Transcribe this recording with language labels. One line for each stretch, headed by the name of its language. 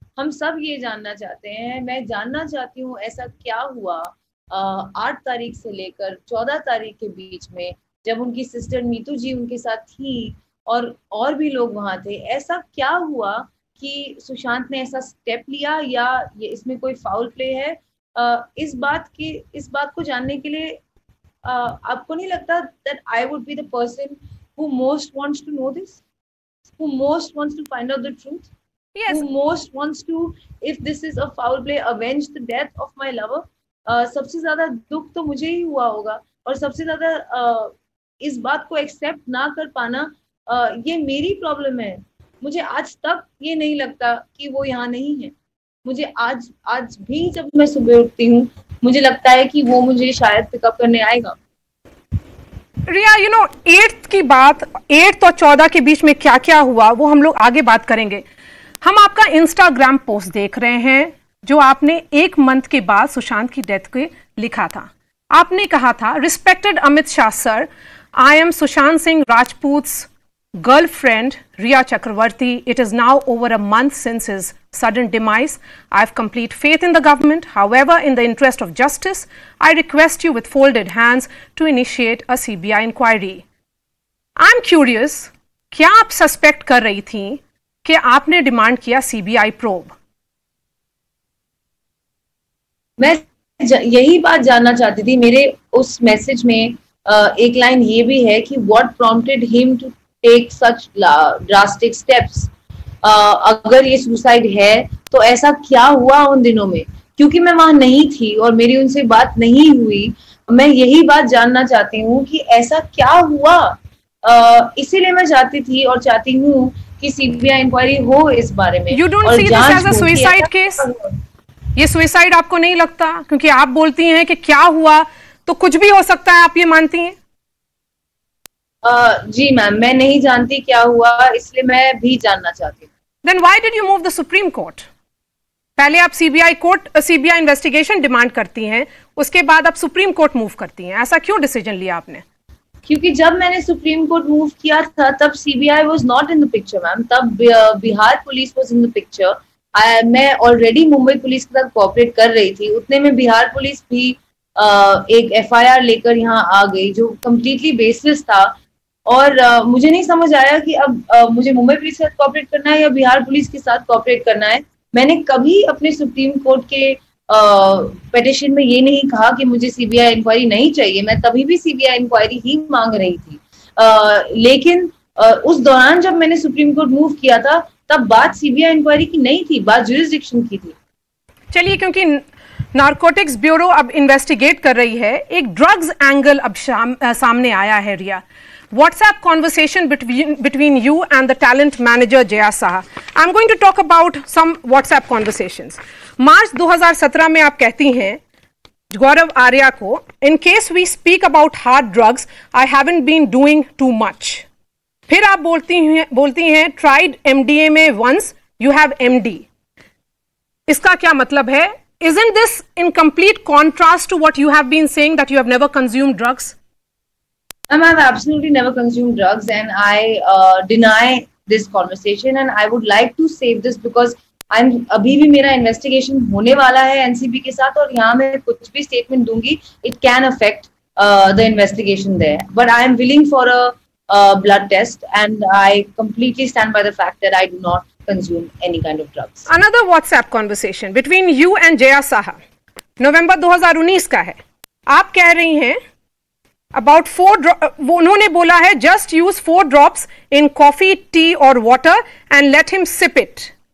Hindi: हम सब ये जानना चाहते हैं, मैं जानना चाहती हूँ ऐसा क्या हुआ 8 तारीख से लेकर 14 तारीख के बीच में, जब उनकी सिस्टर मीतू जी उनके साथ थी और भी लोग वहां थे। ऐसा क्या हुआ कि सुशांत ने ऐसा स्टेप लिया या ये इसमें कोई फाउल प्ले है? इस बात को जानने के लिए आपको नहीं लगता
English: that I would be the person who most wants to know this, who most wants to find out the truth, yes, who most wants to, if this is a foul play, avenge the death of my lover?
Hindi: सबसे ज्यादा दुख तो मुझे ही हुआ होगा और सबसे ज्यादा इस बात को एक्सेप्ट ना कर पाना ये मेरी प्रॉब्लम है। मुझे आज तक ये नहीं लगता कि वो यहाँ नहीं है। मुझे आज भी जब मैं सुबह उठती हूँ मुझे लगता है कि वो मुझे शायद पिकअप करने आएगा। रिया, 8th की बात, 8 और 14 के बीच में क्या क्या हुआ वो हम लोग आगे बात करेंगे। हम आपका इंस्टाग्राम पोस्ट देख रहे हैं जो आपने 1 मंथ के बाद सुशांत की डेथ के लिखा था।
English: आपने कहा था, respected Amit Shah sir, I am Sushant Singh Rajput's girlfriend Riya Chakravarti. It is now over a month since his sudden demise. I have complete faith in the government. However, in the interest of justice, I request you with folded hands to initiate a CBI inquiry. I'm curious,
Hindi: क्या आप suspect कर रही थी कि आपने demand किया CBI probe? मैं यही बात जानना चाहती थी। मेरे उस मैसेज में एक लाइन ये भी है कि
English: what prompted him to take such drastic steps.
Hindi: अगर ये सुसाइड है तो ऐसा क्या हुआ उन दिनों में? क्योंकि मैं वहां नहीं थी और मेरी उनसे बात नहीं हुई, मैं यही बात जानना चाहती हूँ कि ऐसा क्या हुआ। इसीलिए मैं चाहती थी और चाहती हूँ कि सीबीआई इंक्वायरी हो इस बारे में।
English: You don't see this as a suicide case?
Hindi: ये सुसाइड आपको नहीं लगता? क्योंकि आप बोलती हैं कि क्या हुआ तो कुछ भी हो सकता है, आप ये मानती हैं? जी मैम, मैं नहीं जानती क्या हुआ, इसलिए मैं भी जानना चाहती हूँ।
English: Then why did you move the Supreme Court?
Hindi: पहले आप सीबीआई इन्वेस्टिगेशन डिमांड करती हैं, उसके बाद आप सुप्रीम कोर्ट मूव करती हैं। ऐसा क्यों डिसीजन लिया आपने? क्योंकि जब मैंने सुप्रीम कोर्ट मूव किया था तब CBI
English: was not in the picture
Hindi: ma'am. तब Bihar police
English: Was in the picture.
Hindi: मैं ऑलरेडी मुंबई पुलिस के साथ कोऑपरेट कर रही थी, उतने में बिहार पुलिस भी एक एफआईआर लेकर यहाँ आ गई जो कम्प्लीटली बेसलेस था। और मुझे नहीं समझ आया कि अब मुझे मुंबई पुलिस के साथ कोऑपरेट करना है या बिहार पुलिस के साथ कोऑपरेट करना है। मैंने कभी अपने सुप्रीम कोर्ट के पिटीशन में ये नहीं कहा कि मुझे सीबीआई इंक्वायरी नहीं चाहिए। मैं तभी भी सीबीआई इंक्वायरी ही मांग रही थी। लेकिन उस दौरान जब मैंने सुप्रीम कोर्ट मूव किया था तब बात सीबीआई इंक्वायरी की नहीं थी, बात ज्यूरिसडिक्शन की थी। चलिए, क्योंकि नारकोटिक्स ब्यूरो अब इन्वेस्टिगेट कर रही है, एक ड्रग्स एंगल अब सामने आया है।
English: Riya, WhatsApp conversation between you and the talent manager Jaya Saha. I'm going to talk about some WhatsApp conversations.
Hindi: मार्च 2017 में आप कहती हैं गौरव आर्या को,
English: in case we speak about hard drugs, I haven't been doing too much.
Hindi: फिर आप बोलती हैं
English: tried MDMA once, you have MD.
Hindi: इसका क्या मतलब है?
English: Isn't this in complete contrast to what you have been saying, that you have never consumed drugs? I've absolutely never consumed drugs, and I deny this conversation. And I would like to save this because
Hindi: अभी भी मेरा investigation होने वाला है NCB के साथ, और यहाँ मैं कुछ भी स्टेटमेंट दूंगी,
English: it can affect the investigation there. But I am willing for a blood test, and I completely stand by the fact that I do not consume any kind of drugs. Another WhatsApp conversation between you and Jaya Saha,
Hindi: नवंबर 2019 का है. आप कह रही हैं
English: about 4
Hindi: उन्होंने बोला है
English: just use 4 drops in coffee, tea or water and let him sip it.